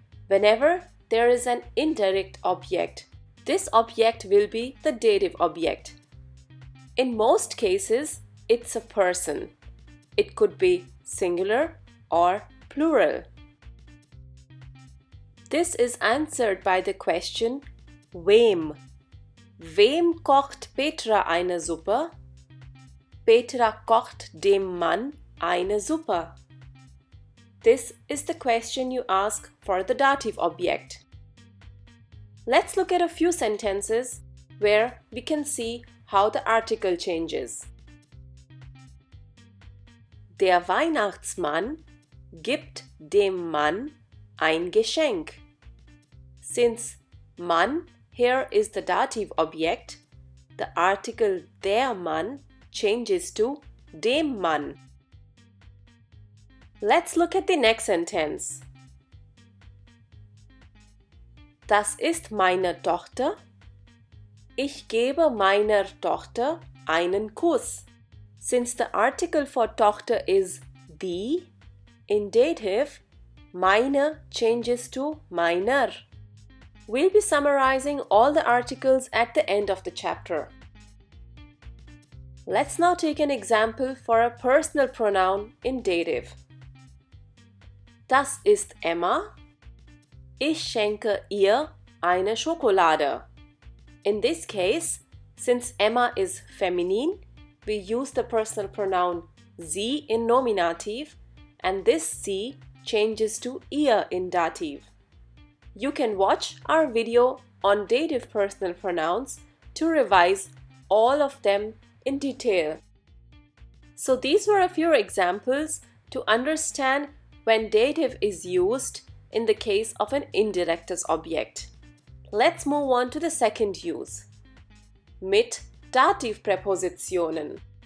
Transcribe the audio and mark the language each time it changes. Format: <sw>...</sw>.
<en>Whenever there is an indirect object, this object will be the dative object. In most cases, it's a person. It could be singular or plural. This is answered by the question wem.</en> <de>Wem kocht Petra eine Suppe? Petra kocht dem Mann eine Suppe.</de> <en>This is the question you ask for the dative object. Let's look at a few sentences where we can see how the article changes.</en> <de>Der Weihnachtsmann gibt dem Mann ein Geschenk.</de> <en>Since Mann here is the dative object, the article der Mann changes to dem Mann. Let's look at the next sentence.</en> <de>Das ist meine Tochter. Ich gebe meiner Tochter einen Kuss.</de> <en>Since the article for Tochter is die, in dative, meine changes to meiner. We'll be summarizing all the articles at the end of the chapter. Let's now take an example for a personal pronoun in dative.</en> <de>Das ist Emma. Ich schenke ihr eine Schokolade.</de> <en>In this case, since Emma is feminine, we use the personal pronoun sie in nominative, and this sie changes to ihr in dative. You can watch our video on dative personal pronouns to revise all of them in detail. So these were a few examples to understand when dative is used in the case of an indirectes object. Let's move on to the second use.</en> <de>Mit Dativ Präpositionen.</de>